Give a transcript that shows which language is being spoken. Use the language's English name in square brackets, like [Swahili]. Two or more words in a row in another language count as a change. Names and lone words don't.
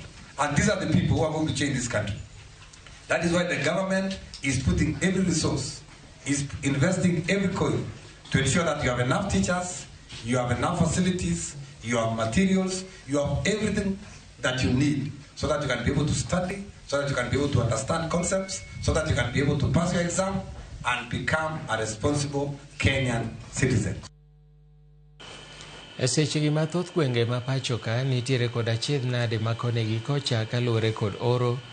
[English] And these are the people who are going to change this country. That is why the government is putting every resource, is investing every coin to ensure that you have enough teachers, you have enough facilities, you have materials, you have everything that you need so that you can be able to study, so that you can be able to understand concepts, so that you can be able to pass your exam and become a responsible Kenyan citizen. [Luo (Kenya and Tanzania)] E sechegi mathoth gwenge ma pacho ka nitiere kod achiedh nade ma koni gi kocha kaluwore kod oro